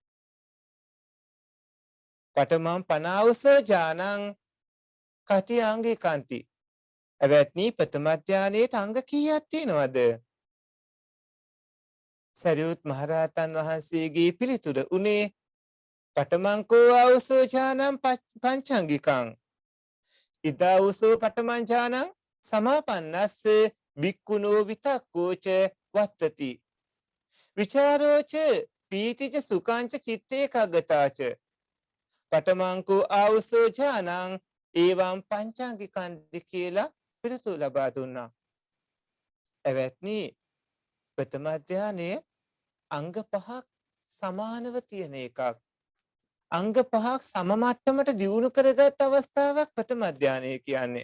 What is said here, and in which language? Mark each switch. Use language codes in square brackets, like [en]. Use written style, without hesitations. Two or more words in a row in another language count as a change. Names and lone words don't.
[pi] පඨමං පනාවස ඥානං කති අංගිකාන්ති. [si] ඇවැත්නි ප්‍රථම ධානයේට අංග කීයක් තියෙනවද? සරියුත් මහරහතන් වහන්සේගේ පිළිතුර උනේ [pi] පඨමං කෝ ආවසෝ ඥානං පංචාංගිකං. ඉදා උසෝ පඨමං ඥානං සමාපන්නස්ස බික්කුණෝ විතක්කෝච වත්තති. විචාරෝච පීතිච සුඛංච චිත්තේ කග්ගතාච. පඨමංකෝ ආවසෝ ඥානං ඒවං පංචාංගිකන්ති [si] කියලා පිළිතුරු ලබා දුන්නා. එවත්නි ප්‍රථම ධානයේ අංග පහක් සමානව තියෙන එකක්. අංග පහක් සම මට්ටමට දියුණු කරගත් අවස්ථාවක් ප්‍රථම ධානය කියන්නේ.